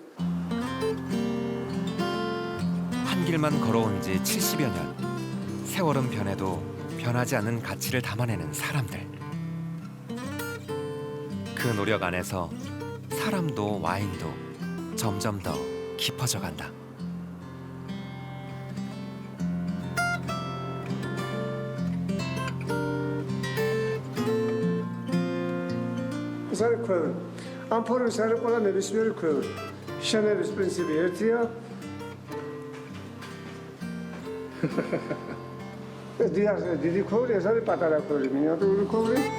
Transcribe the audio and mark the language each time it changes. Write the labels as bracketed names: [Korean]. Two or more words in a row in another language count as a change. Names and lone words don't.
[Korean] 한 길만 걸어온 지 70여 년. 세월은 변해도 변하지 않는 가치를 담아내는 사람들. 그 노력 안에서 사람도 와인도 점점 더 깊어져 간다. [Georgian] ეს არის ქვევრი ამ ფორმის არის ყველა ნებისმიერი ქვევრი შენების პრინციპი ერთია დიდი ქვევრი ეს არის პატარა ქვევრი მინიატურული ქვევრი